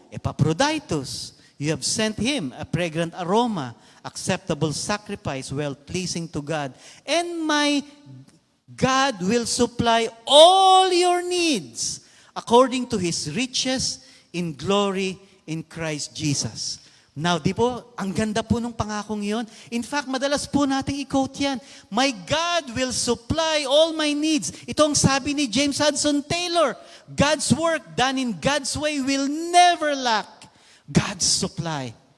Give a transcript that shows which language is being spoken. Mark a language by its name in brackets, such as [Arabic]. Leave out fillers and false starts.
[English] Epaphroditus. You have sent him a fragrant aroma, acceptable sacrifice, well-pleasing to God. And my God will supply all your needs according to His riches in glory in Christ Jesus. [Filipino] Now, di po, ang ganda po nung pangakong yon. [English] In fact, [Filipino] madalas po nating i-quote yan. [English] My God will supply all my needs. [Filipino] Ito ang sabi ni James Hudson Taylor. [English] God's work done in God's way will never lack God's supply.